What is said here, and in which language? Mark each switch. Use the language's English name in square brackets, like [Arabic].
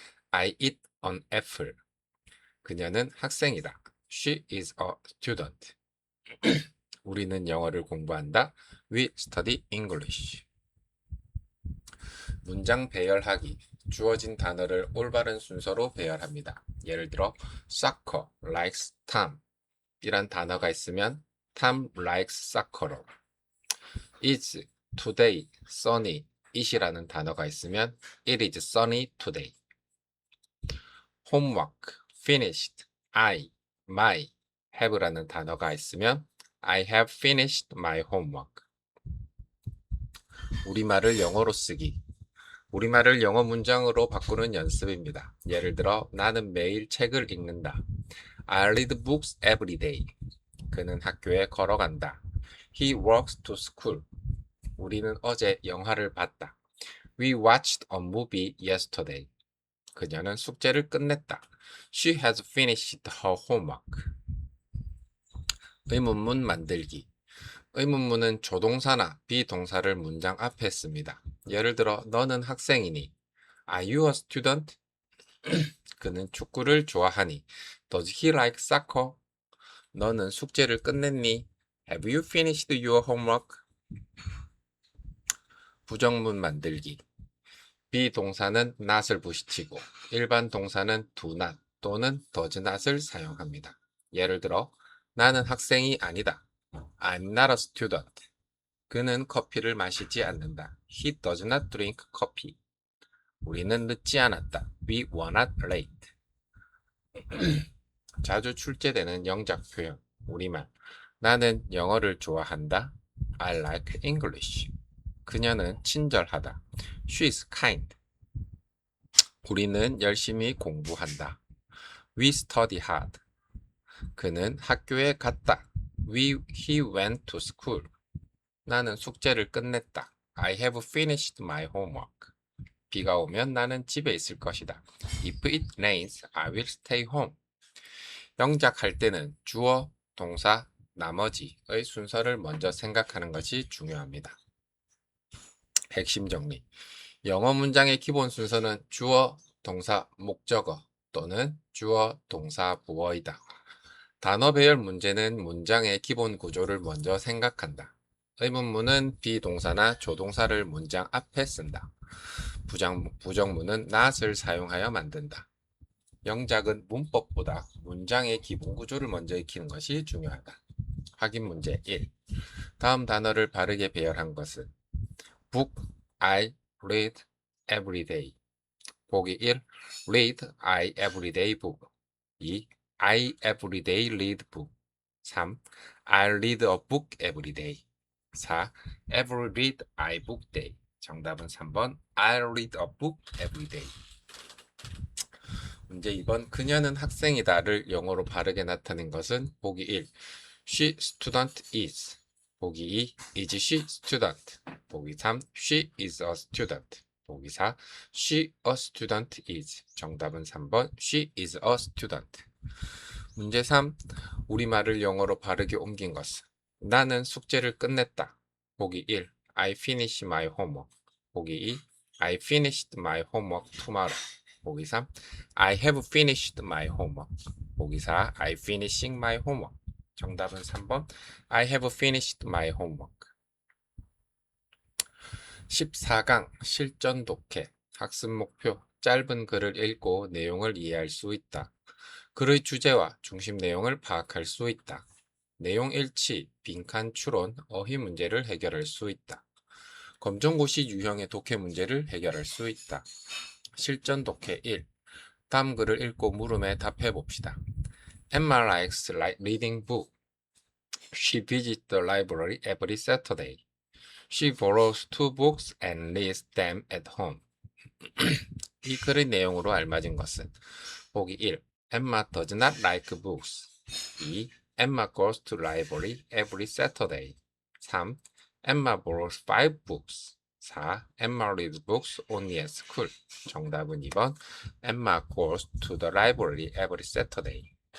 [English] I eat an apple. [Korean] 그녀는 학생이다. [English] She is a student. [Korean] 우리는 영어를 공부한다. [English] We study English. [Korean] 문장 배열하기. 주어진 단어를 올바른 순서로 배열합니다. 예를 들어 [English] soccer likes Tom [Korean] 이란 단어가 있으면 [English] Tom likes soccer로, is today sunny it [Korean] 이라는 단어가 있으면 [English] it is sunny today. homework finished I, my, have [Korean] 라는 단어가 있으면 [English] I have finished my homework. [Korean] 우리말을 영어로 쓰기. 우리말을 영어 문장으로 바꾸는 연습입니다. 예를 들어 나는 매일 책을 읽는다. [English] I read books every day. [Korean] 그는 학교에 걸어간다. [English] He walks to school. [Korean] 우리는 어제 영화를 봤다. [English] We watched a movie yesterday. [Korean] 그녀는 숙제를 끝냈다. [English] She has finished her homework. [Korean] 의문문 만들기. 의문문은 조동사나 비동사를 문장 앞에 씁니다. 예를 들어 너는 학생이니? [English] Are you a student? [Korean] 그는 축구를 좋아하니? [English] Does he like soccer? [Korean] 너는 숙제를 끝냈니? [English] Have you finished your homework? [Korean] 부정문 만들기. 비동사는 not을 부시치고 일반 동사는 do not 또는 does not을 사용합니다. 예를 들어 나는 학생이 아니다. [English] I'm not a student. [Korean] 그는 커피를 마시지 않는다. [English] He does not drink coffee. [Korean] 우리는 늦지 않았다. [English] We were not late. [Korean] 자주 출제되는 영작 표현. 우리말. 나는 영어를 좋아한다. [English] I like English. [Korean] 그녀는 친절하다. [English] She is kind. [Korean] 우리는 열심히 공부한다. [English] We study hard. [Korean] 그는 학교에 갔다. [English] He went to school. [Korean] 나는 숙제를 끝냈다. [English] I have finished my homework. [Korean] 비가 오면 나는 집에 있을 것이다. [English] If it rains, I will stay home. [Korean] 영작할 때는 주어, 동사, 나머지의 순서를 먼저 생각하는 것이 중요합니다. 핵심 정리. 영어 문장의 기본 순서는 주어, 동사, 목적어 또는 주어, 동사, 보어이다. 단어 배열 문제는 문장의 기본 구조를 먼저 생각한다. 의문문은 비동사나 조동사를 문장 앞에 쓴다. 부정문은 not을 사용하여 만든다. 영작은 문법보다 문장의 기본 구조를 먼저 익히는 것이 중요하다. 확인 문제 1. 다음 단어를 바르게 배열한 것은 [English] book, I read every day. 보기 1. read I everyday book. 2. I everyday read book. 3. I read a book every day. 4. Every read I book day. [Korean] 정답은 3번 [English] I read a book every day. [Korean] 문제 2번 그녀는 학생이다를 영어로 바르게 나타낸 것은 보기 1. [English] She student is. 보기 2. Is she student. 보기 3. She is a student. 보기 4. She a student is. [Korean] 정답은 3번 [English] She is a student. [Korean] 문제 3. 우리말을 영어로 바르게 옮긴 것은 나는 숙제를 끝냈다. [English] 보기 1. I finish my homework. 보기 2. I finished my homework tomorrow. [Korean] 보기 3. [English] I have finished my homework. [Korean] 보기 4. [English] I finishing my homework. [Korean] 정답은 3번 [English] I have finished my homework. [Korean] 14강 실전 독해. 학습 목표. 짧은 글을 읽고 내용을 이해할 수 있다. 글의 주제와 중심 내용을 파악할 수 있다. 내용 일치, 빈칸 추론, 어휘 문제를 해결할 수 있다. 검정고시 유형의 독해 문제를 해결할 수 있다. 실전 독해 1. 다음 글을 읽고 물음에 답해 봅시다. [English] Emma likes reading book. She visits the library every Saturday. She borrows 2 books and reads them at home. [Korean] 이 글의 내용으로 알맞은 것은 보기 1. [English] Emma does not like books. 2. Emma goes to library every Saturday. 3. Emma borrows 5 books. 4. Emma reads books only at school. [Korean] 정답은 2번. [English] Emma goes to the library every Saturday.